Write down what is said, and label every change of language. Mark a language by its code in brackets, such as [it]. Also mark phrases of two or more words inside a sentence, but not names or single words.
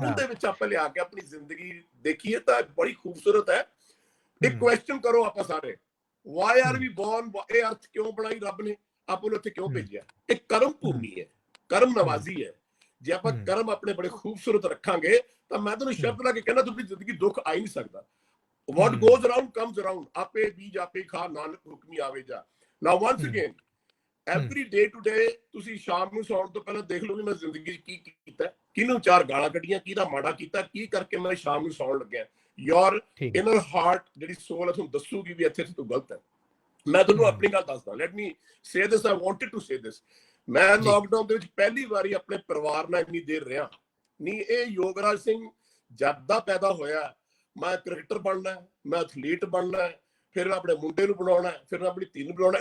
[pa] ਟੂਲ ਦੇ ਵਿੱਚ ਆਪਾਂ ਲਿਆ ਕੇ ਆਪਣੀ ਜ਼ਿੰਦਗੀ ਦੇਖੀਏ ਤਾਂ ਬੜੀ ਖੂਬਸੂਰਤ ਹੈ। ਇੱਕ ਕੁਐਸਚਨ ਕਰੋ ਆਪਾਂ ਸਾਰੇ, [en] why are we born, [pa] ਇਹ ਅਰਥ ਕਿਉਂ ਬਣਾਈ ਰੱਬ ਨੇ, ਆਪਾਂ ਨੂੰ ਇੱਥੇ ਕਿਉਂ ਭੇਜਿਆ? ਇਹ ਕਰਮ ਭੂਮੀ ਹੈ, ਕਰਮ ਨਵਾਜ਼ੀ ਹੈ। ਜੇ ਆਪਾਂ ਕਰਮ ਆਪਣੇ ਬੜੇ ਖੂਬਸੂਰਤ ਰੱਖਾਂਗੇ ਤਾਂ ਮੈਂ ਤੁਹਾਨੂੰ ਸ਼ਬਦ ਲਾ ਕੇ ਕਹਿੰਦਾ ਤੁਹਾਡੀ ਜ਼ਿੰਦਗੀ ਦੁੱਖ ਆ ਹੀ ਨਹੀਂ ਸਕਦਾ। [en] What goes around comes around, [pa] ਆਪੇ ਬੀਜ ਆਪੇ ਖਾ, ਨਾਨਕ ਹੁਕਮੀ ਆਵੇ ਜਾ। [en] Now once again, every day to day [pa] ਤੁਸੀਂ ਸ਼ਾਮ ਨੂੰ ਸੌਣ ਤੋਂ ਪਹਿਲਾਂ ਦੇਖ ਲਓ ਵੀ ਮੈਂ ਜ਼ਿੰਦਗੀ 'ਚ ਕੀ ਕੀਤਾ, ਕਿਹਨੂੰ 4 ਗਾਲਾਂ ਕੱਢੀਆਂ, ਕਿਹਦਾ ਮਾੜਾ ਕੀਤਾ, ਕੀ ਕਰਕੇ ਮੈਂ ਸ਼ਾਮ ਨੂੰ ਸੌਣ ਲੱਗਿਆ। [en] Your inner heart [pa] ਜਿਹੜੀ ਸੋਲ ਹੈ ਤੁਹਾਨੂੰ ਦੱਸੂਗੀ ਵੀ ਇੱਥੇ ਤੂੰ ਗਲਤ ਹੈ। ਮੈਂ ਤੁਹਾਨੂੰ ਆਪਣੀ ਗੱਲ ਦੱਸਦਾ, [en] let me say this, I wanted to say this. [pa] ਮੈਂ ਲਾਕਡਾਊਨ ਦੇ ਵਿੱਚ ਪਹਿਲੀ ਵਾਰੀ ਆਪਣੇ ਪਰਿਵਾਰ ਨਾਲ ਇੰਨੀ ਦੇਰ ਰਿਹਾ ਨਹੀਂ। ਇਹ ਯੋਗਰਾਜ ਸਿੰਘ ਜਦ ਦਾ ਪੈਦਾ ਹੋਇਆ, ਮੈਂ ਕ੍ਰਿਕਟਰ ਬਣਨਾ, ਮੈਂ ਐਥਲੀਟ ਬਣਨਾ, ਫਿਰ ਆਪਣੇ ਮੁੰਡੇ ਨੂੰ ਬਣਾਉਣਾ, ਫਿਰ ਆਪਣੀ ਧੀ ਨੂੰ ਬਣਾਉਣਾ।